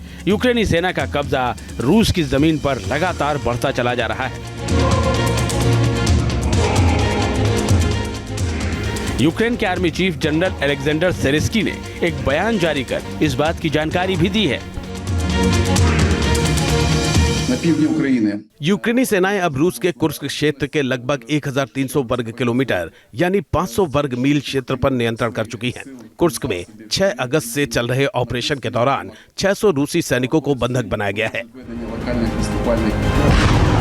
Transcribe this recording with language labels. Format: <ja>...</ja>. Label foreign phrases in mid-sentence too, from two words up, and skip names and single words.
<hi>यूक्रेनी सेना का कब्जा रूस की जमीन पर लगातार बढ़ता चला जा रहा है। यूक्रेन के आर्मी चीफ जनरल अलेक्जेंडर सेरेस्की ने एक बयान जारी कर इस बात की जानकारी भी दी है।</hi> <uk>на півдні України.</uk> <hi>यूक्रेनी सेनाएं अब रूस के कुर्स्क क्षेत्र के लगभग 1300 वर्ग किलोमीटर यानी 500 वर्ग मील क्षेत्र पर नियंत्रण कर चुकी हैं। कुर्स्क में 6 अगस्त से चल रहे ऑपरेशन के दौरान 600 रूसी सैनिकों को बंधक बनाया गया है।</hi> <uk>Локальних наступальних</uk>